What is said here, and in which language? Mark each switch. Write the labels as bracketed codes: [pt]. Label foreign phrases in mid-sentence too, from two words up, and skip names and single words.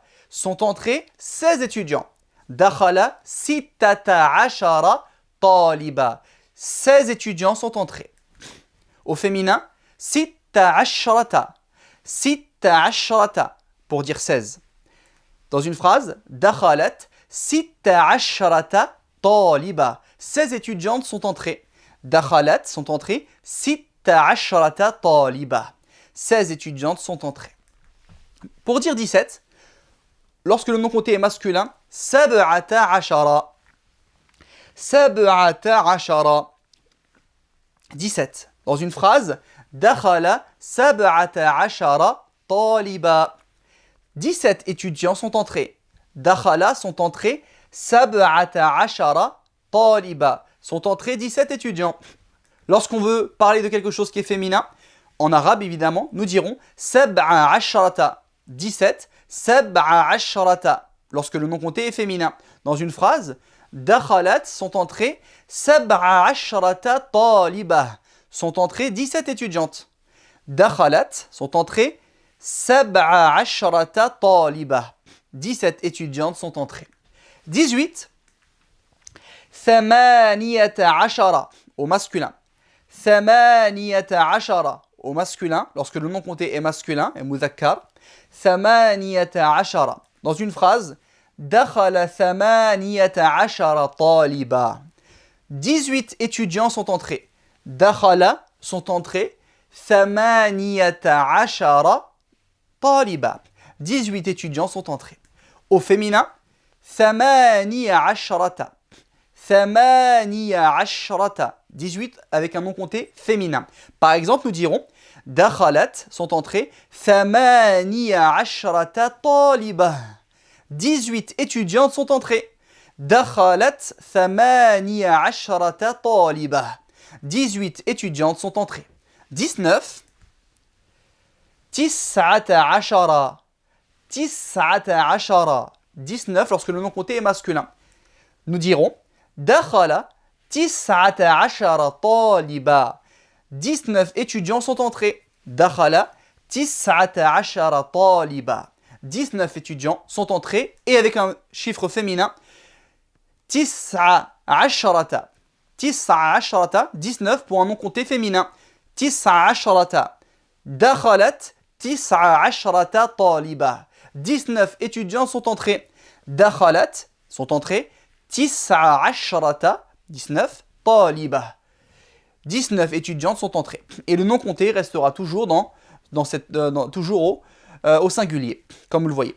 [fr] Sont entrés 16 étudiants. [ar] دخل ستة عشر طالبا. [fr] 16 étudiants sont entrés. Au féminin, [ar] ست عشرة. ست عشرة. [fr] Pour dire 16. Dans une phrase, [ar] دخلت ست عشرة طالبة. [fr] 16 étudiantes sont entrées. [ar] Dakhalat [fr] sont entrées. [ar] ست عشرة طالبة. [fr] 16 étudiantes sont entrées. Pour dire 17, lorsque le nom compté est masculin, [ar] سبعة عشر. سبعة عشر. 17. [fr] Dans une phrase, [ar] دخل سبعة عشر طالبا. [fr] 17 étudiants sont entrés. Dakhala sont entrés. [ar] سبعة عشر طالبا. [fr] Sont entrés 17 étudiants. Lorsqu'on veut parler de quelque chose qui est féminin, en arabe évidemment, nous dirons [ar] sab'a asharata. 17. سبع عشرة. [fr] Lorsque le nom compté est féminin. Dans une phrase, dakhalat sont entrés. [ar] سبع عشرة طالبة. [fr] Sont entrées 17 étudiantes. Dakhalat sont entrées. [ar] سبع عشرة طالبة. [fr] 17 étudiantes sont entrées. 18. [ar] Thamaniyata ashara. [fr] Au masculin. [ar] ثمانية عشر. [fr] Au masculin, lorsque le nom compté est masculin, et mudhakkar. [ar] Thamaniyata ashara. [fr] Dans une phrase, [ar] دخل ثمانية عشر طالبا. [fr] 18 étudiants sont entrés. Dakhala sont entrés. [ar] ثمانية عشر طالبا. [fr] 18 étudiants sont entrés. Au féminin, [ar] ثماني عشرة. ثماني عشرة. [fr] 18 avec un nom compté féminin. Par exemple, nous dirons dakhalat sont entrés. [ar] ثماني عشرة طالبة. [fr] 18 étudiantes sont entrées. [ar] دخلت ثماني عشرة طالبة. [fr] 18 étudiantes sont entrées. 19. [ar] تسعة عشر. تسعة عشر. [fr] 19 lorsque le nom compté est masculin. Nous dirons [ar] دخل تسعة عشر طالبا. [fr] 19 étudiants sont entrés. [ar] دخل تسعة عشر طالبا. [fr] 19 étudiants sont entrés et avec un chiffre féminin [ar] tis'a asharata. Tis'a asharata, [fr] 19 pour un nom compté féminin. [ar] تسع عشرة. دخلت تسع عشرة طالبة. [fr] 19 étudiants sont entrés. Dakhalat sont entrés. [ar] تسع عشرة، 19 طالبة. [fr] 19 étudiantes sont entrées. Et le nom compté restera toujours toujours au singulier, comme vous le voyez.